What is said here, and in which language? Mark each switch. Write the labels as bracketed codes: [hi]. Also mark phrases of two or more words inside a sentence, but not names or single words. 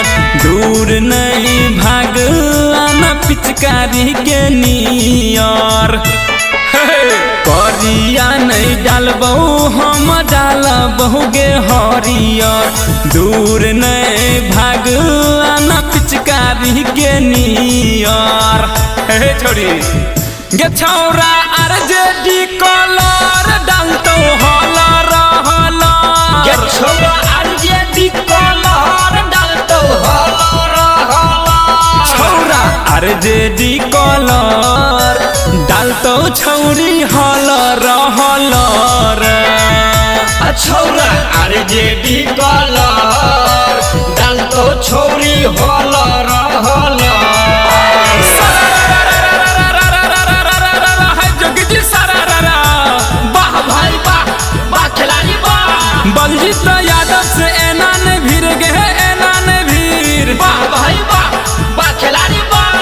[anp] दूर नहीं भाग आना पिचकारी के नियर। करिया नहीं डालबौ हम डालबहु गे हरियर। दूर नहीं भाग आना पिचकारी के नियर। हे छोड़ी गे छौरा आरजेडी कलर डालतो हलर हलर। गे छौरा आरजेडी कलर डालतो हलर हलर। छौरा आरजेडी कलर डालतो छौरी हलर हलर। छौरा आरजेडी कलर डालतो छौरी हलर हलर। [hi] वाह भाई वाह, वाह खिलाड़ी वाह। [anp] बलजीत यादव से एना ने भीर गे एना ने भीर। [hi] वाह भाई वाह, वाह खिलाड़ी वाह।